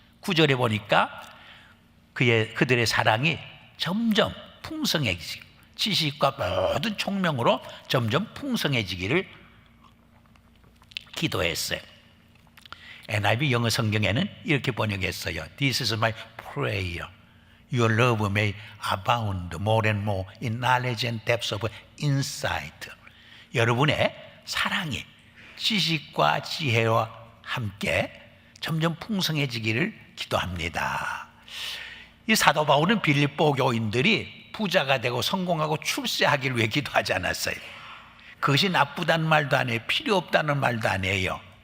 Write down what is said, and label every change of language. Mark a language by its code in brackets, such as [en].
[ko] 9절에 보니까 그들의 사랑이 점점 풍성해지고 지식과 모든 총명으로 점점 풍성해지기를 기도했어요. NIV 영어 성경에는 이렇게 번역했어요. [en] This is my prayer. Your love may abound more and more in knowledge and depth of insight. [ko] 여러분의 사랑이 지식과 지혜와 함께 점점 풍성해지기를 기도합니다. 이 사도 바울은 빌립보 교인들이 부자가 되고 성공하고 출세하기를 위해 기도하지 않았어요. 그것이 나쁘다는 말도 아니에요. 필요 없다는 말도 아니에요.